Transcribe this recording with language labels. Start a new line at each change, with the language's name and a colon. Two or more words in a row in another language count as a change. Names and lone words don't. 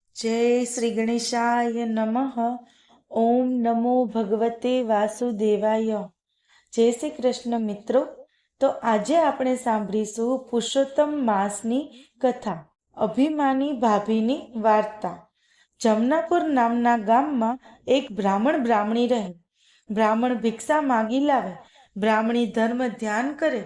Sanskrit: जय श्री गणेशाय नमः। ओम नमो भगवते वासुदेवाय।
Hindi: जय श्री कृष्ण मित्रों।
Gujarati: तो આજે આપણે સાંભળીશું પુરુષોત્તમ માસની કથા, અભિમાની ભાભીની વાર્તા। જમનાપુર નામના ગામમાં એક બ્રાહ્મણ બ્રાહ્મણી રહે। બ્રાહ્મણ ભિક્ષા માગી લાવે, બ્રાહ્મણી ધર્મ ધ્યાન કરે।